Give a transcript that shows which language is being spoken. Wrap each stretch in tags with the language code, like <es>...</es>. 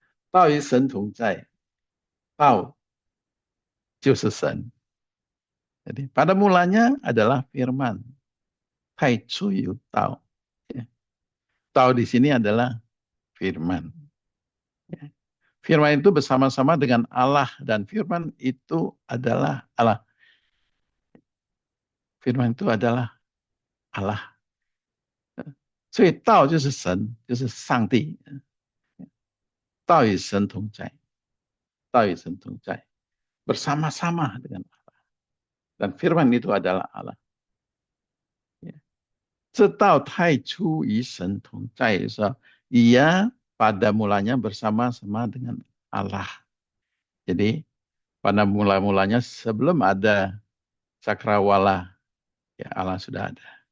<zh>Tau与神同在，tau 就是神。</zh> <id>Jadi pada mulanya adalah firman. Hai cuyu tau. Ya. Tau di sini adalah firman. Ya. Firman itu bersama-sama dengan Allah dan firman itu adalah Allah. Firman itu adalah Allah.</id> <zh>所以道就是神，就是上帝，道与神同在，道与神同在，</zh> <id>bersama-sama dengan Allah. Dan firman itu adalah Allah. Ya.</id> <zh>这道太初与神同在的时候，</zh> <id>ia pada mulanya bersama-sama dengan Allah. Jadi pada mula-mulanya sebelum ada cakrawala, ya Allah sudah ada.</id>